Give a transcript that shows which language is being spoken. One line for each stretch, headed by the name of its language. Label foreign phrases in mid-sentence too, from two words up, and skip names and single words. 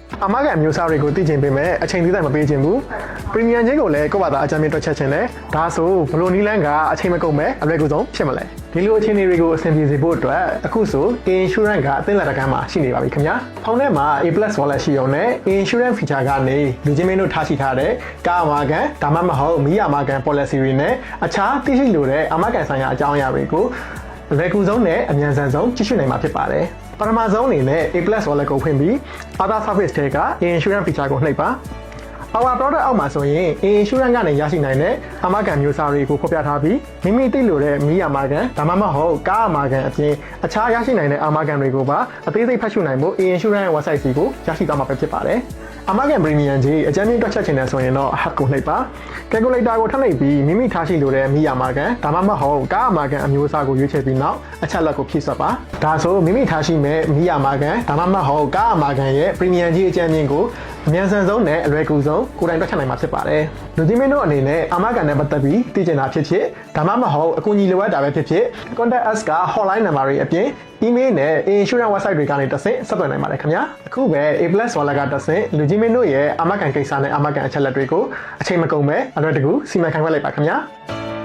Burmese: အာမခံမျိုးစားတွေကိုသိချင်ပေမဲ့အချိန်သေးတယ်မပေးချင်ဘူးပရီမီယံချင်းကိုလည်းကိုယ့်ဘာသာအကြမ်းမြင့်တွက်ချက်ချင်တယ်ဒါဆိုဘလို့နီးလန်းကအချိန်မကုန်မဲ့အလွယ်ကူဆုံးဖြစ်မလဲဒီလိုအခြေအနေတွေကိုအဆင်ပြေစေဖို့အတွက်အခုဆို insurance ကအသင်းလက်တကမ်းမှာရှိနေပါပြီခင်ဗျာဖုန်းထဲမှာ A+ wallet ရှိရုံနဲ့
English: insurance feature
Burmese: ကနေလူချင်းမင်းတို့ထားရှိထားတဲ့ ကားအာမခံဒါမှမဟုတ်မီးအာမခံ policy တွေနဲ့အခြားသိရှိလိုတဲ့အာမခံဆိုင်ရာအကြောင်းအရာတွေကိုအလွယ်ကူဆုံးနဲ့အမြန်ဆန်ဆုံးကြည့်ရှုနိုင်မှာဖြစ်ပါတယ်ပထမဆုံးအနေနဲ့ A+ wallet ကိုဖွင့်ပြီး
English: other service
Burmese: တွေက
English: insurance feature
Burmese: ကိုနှိပ်ပါ
English: our product
Burmese: အောက်မှာဆိုရင် insurance ကနေ ရရှိနိုင်တဲ့အာမခံမျိုးစားတွေကိုဖော်ပြထားပြီးမိမိသိလိုတဲ့မီးအာမခံဒါမှမဟုတ်ကားအာမခံအပြင်အခြားရရှိနိုင်တဲ့အာမခံတွေကိုပါအသေးစိတ်ဖတ်ရှုနိုင်ဖို့
English: insurance website
Burmese: စီကိုရရှိသွားမှာ ဖြစ်ပါတယ်အာမခံ premium ကြီးအကြမ်းမြင့်တွက်ချက်ချင်တယ်ဆိုရင်တော့ hub ကိုနှိပ်ပါ calculator ကိုထပ်နှိပ်ပြီးမိမိထားရှိလိုတဲ့မီးအာမခံဒါမှမဟုတ်ကား အာမခံအမျိုးအစားကိုရွေးချယ်ပြီးနောက်အချက်လက်ကိုဖြည့်စွက်ပါဒါဆိုမိမိထားရှိမဲ့မီးအာမခံဒါမှမဟုတ်ကားအာမခံရဲ့ premium ကြီးအကြမ်းမြင့်ကိုအမြန်ဆန်ဆုံးနဲ့အလွယ်ကူဆုံးကိုယ်တိုင်တွက်ချက်နိုင်မှာဖြစ်ပါတယ်လူကြီးမင်းတို့အနေနဲ့အာမခံနဲ့ပတ်သက်ပြီးသိချင်တာဖြစ်ဖြစ်ဒါမှမဟုတ်အကူအညီလိုအပ်တာပဲဖြစ်ဖြစ်
English: contact us
Burmese: က
English: hotline number
Burmese: တွေအပြင် email နဲ့
English: insurance website
Burmese: တွေကနေတဆင့်ဆက်သွယ်နိုင်ပါတယ်ခင်ဗျာအခုပဲ A+ wallet ကတဆင့်လူကြီးမင်းတို့ရဲ့အာမခံကိစ္စနဲ့အာမခံအချက်လက်တွေကိုအချိန်မကုန်ပဲအလွယ်တကူစီမံခန့်ခွဲလိုက်ပါခင်ဗျာ